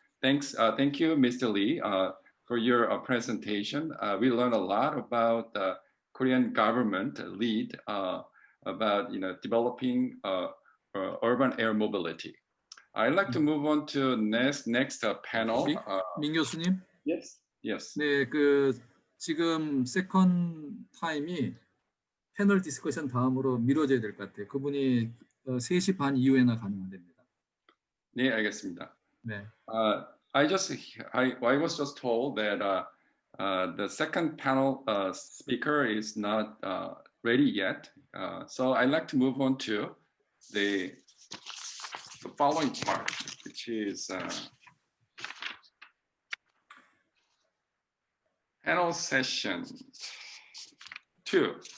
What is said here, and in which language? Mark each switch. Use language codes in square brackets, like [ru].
[en] Thank you, Mr. Lee, for your presentation. We learned a lot about the Korean government lead about developing urban air mobility. I'd like to move on to next panel. [ko] 민 교수님? [en] Yes. Yes. [ko] 네, 지금 세컨 타임이 패널 디스커션 다음으로 미뤄져야 될 것 같아요. 그분이 3시 반 이후에나 가능합니다. 네, 알겠습니다. 네. [en] I was just told that the second panel speaker is not ready yet. So I'd like to move on to the following part, which is panel session 2.